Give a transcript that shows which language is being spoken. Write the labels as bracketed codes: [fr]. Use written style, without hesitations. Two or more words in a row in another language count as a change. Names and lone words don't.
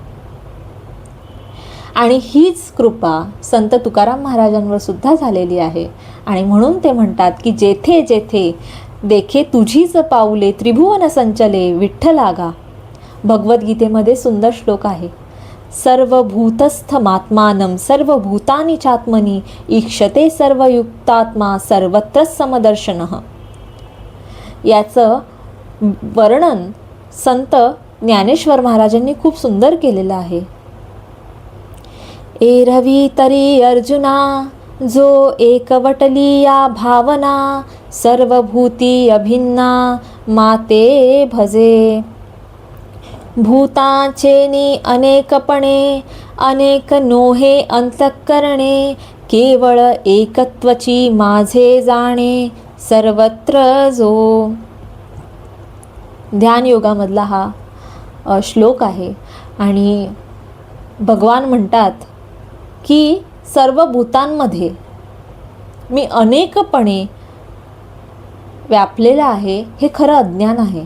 [mr] आणि हीच कृपा संत तुकाराम महाराजांवर सुद्धा झालेली आहे. आणि म्हणून ते म्हणतात की जेथे जेथे देखे तुझीच पाऊले, त्रिभुवन संचले विठ्ठलागा. भगवद्गीतेमध्ये सुंदर श्लोक आहे, [sa] सर्वभूतस्थमात्मानं सर्वभूतानि चात्मनि ईक्षते सर्वयुक्तात्मा सर्वत्र समदर्शनः. [mr] याचं वर्णन संत ज्ञानेश्वर महाराजांनी खूप सुंदर केलेलं आहे. एरवी तरी अर्जुना, जो एकवटली या भावना, सर्वभूती अभिन्ना माते भजे. भूताचेनी अनेकपणे, अनेक नोहे अंतःकरणे, केवळ एकत्वची माझे जाणे, सर्वत्र जो. ध्यानयोगामधला हा श्लोक आहे. आणि भगवान म्हणतात की सर्व भूतांमध्ये मी अनेकपणे व्यापलेला आहे, हे खरं अज्ञान आहे.